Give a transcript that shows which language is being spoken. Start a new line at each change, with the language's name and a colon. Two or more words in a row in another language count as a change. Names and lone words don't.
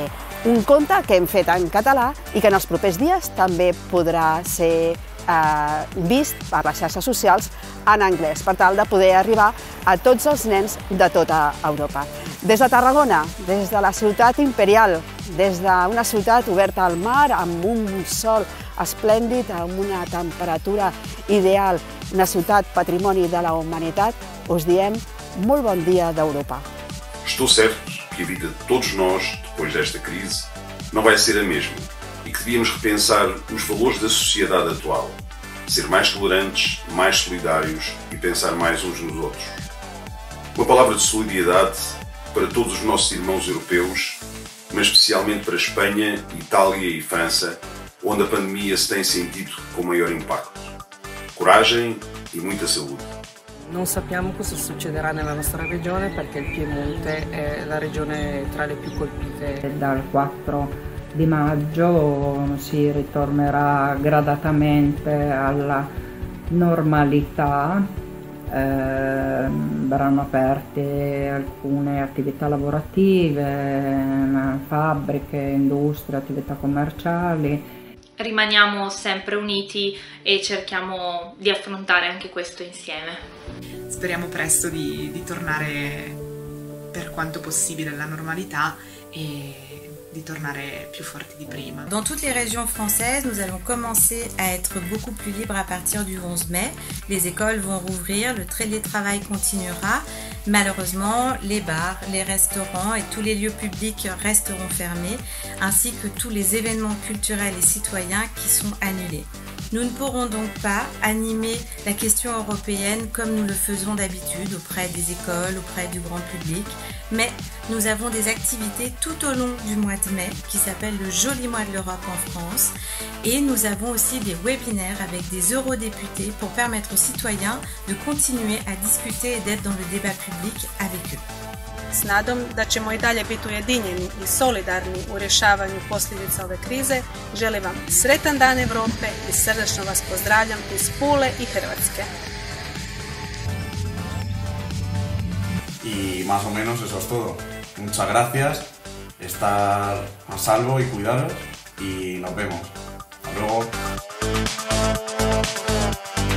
Catalan: Un conte que hem fet en català i que en els propers dies també podrà ser vist per les xarxes socials en anglès, per tal de poder arribar a tots els nens de tota Europa. Des de Tarragona, des de la ciutat imperial, des d'una ciutat oberta al mar, amb un sol esplèndid, amb una temperatura ideal, una ciutat patrimoni de la humanitat, us diem molt bon dia d'Europa.
Portuguese: Estou certo que a vida de todos nós, depois desta crise, não vai ser a mesma e que devíamos repensar os valores da sociedade atual, ser mais tolerantes, mais solidários e pensar mais uns nos outros. Uma palavra de solidariedade para todos os nossos irmãos europeus, mas especialmente para Espanha, Itália e França, onde a pandemia se tem sentido com maior impacto. Coragem e muita saúde.
Italian: Non sappiamo cosa succederà nella nostra regione perché il Piemonte è la regione tra le più colpite. Dal 4 di maggio si ritornerà gradatamente alla normalità, verranno aperte alcune attività lavorative, fabbriche, industrie, attività commerciali. Rimaniamo sempre uniti e cerchiamo di affrontare anche questo insieme. Speriamo presto di tornare per quanto possibile alla normalità e di tornare più forti di prima.
French: Dans toutes les régions françaises, nous allons commencer à être beaucoup plus libres à partir du 11 mai. Les écoles vont rouvrir, le télétravail continuera. Malheureusement, les bars, les restaurants et tous les lieux publics resteront fermés, ainsi que tous les événements culturels et citoyens qui sont annulés. Nous ne pourrons donc pas animer la question européenne comme nous le faisons d'habitude auprès des écoles, auprès du grand public, mais nous avons des activités tout au long du mois de mai qui s'appelle le Joli Mois de l'Europe en France, et nous avons aussi des webinaires avec des eurodéputés pour permettre aux citoyens de continuer à discuter et d'être dans le débat public avec eux.
Croatian: S nadom da ćemo i dalje biti ujedinjeni i solidarni u rješavanju posljedica ove krize, želim vam sretan dan Europe i srdačno vas pozdravljam iz Pule i Hrvatske.
Spanish: Y más o menos eso es todo. Muchas gracias, estar a salvo y cuidaros y nos vemos. Hasta luego.